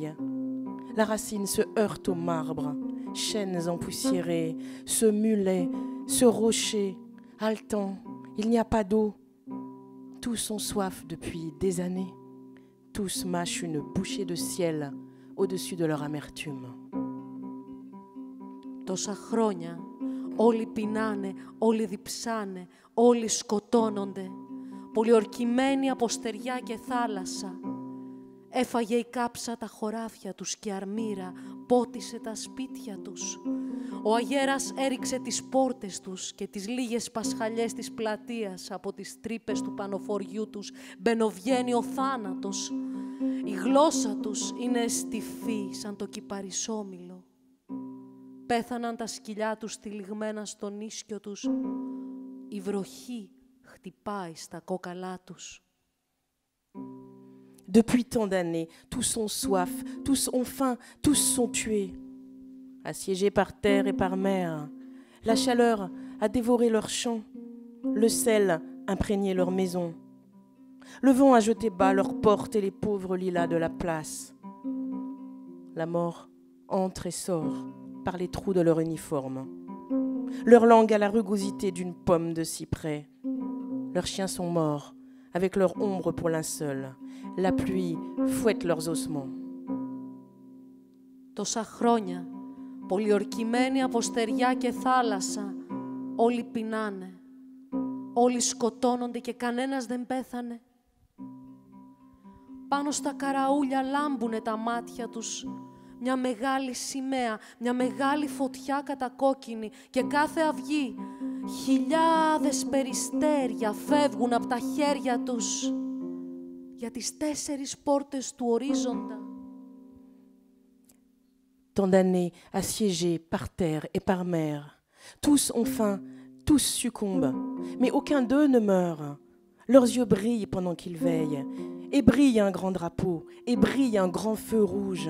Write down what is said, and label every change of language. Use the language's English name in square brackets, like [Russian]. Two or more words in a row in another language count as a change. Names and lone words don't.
[French] La racine se heurte au marbre, chênes empoussiérés, ce mulet, ce rocher, haletant, il n'y a pas d'eau. Tous ont soif depuis des années. Tous mâchent une bouchée de ciel au-dessus de leur amertume. [Greek] Τόσα χρόνια όλοι πεινάνε, όλοι διψάνε, όλοι σκοτώνονται. Πολιορκημένοι από στεριά και θάλασσα. Έφαγε η κάψα τα χωράφια τους και αρμύρα πότισε τα σπίτια τους. Ο αγέρας έριξε τις πόρτες τους και τις λίγες πασχαλιές της πλατείας από τις τρύπες του πανοφοριού τους μπαινοβγαίνει ο θάνατος. Η γλώσσα τους είναι στιφή σαν το κυπαρισόμυλο. Πέθαναν τα σκυλιά τους τυλιγμένα στον ίσκιο τους. Η βροχή χτυπάει στα κόκαλά τους. [French] Depuis tant d'années, tous ont soif, tous ont faim, tous sont tués. Assiégés par terre et par mer, la chaleur a dévoré leurs champs, le sel imprégné leurs maisons. Le vent a jeté bas leurs portes et les pauvres lilas de la place. La mort entre et sort par les trous de leur uniforme. Leur langue a la rugosité d'une pomme de cyprès. Leurs chiens sont morts, avec leur ombre pour linceul. La pluie fouette leurs ossements. [Greek] Τόσα χρόνια, πολιορκημένοι από στεριά και θάλασσα, όλοι πεινάνε. Όλοι σκοτώνονται και κανένας δεν πέθανε. Πάνω στα καραούλια λάμπουνε τα μάτια τους. Μια μεγάλη σημαία, μια μεγάλη φωτιά κατακόκκινη και κάθε αυγή. Χιλιάδες περιστέρια φεύγουν από τα χέρια τους για τις 4 πόρτες του ορίζοντα. [French] Tant d'années assiégés par terre et par mer. Tous ont faim, tous succombent, mais aucun d'eux ne meurt. Leurs yeux brillent pendant qu'ils veillent, et brille un grand drapeau, et brille un grand feu rouge.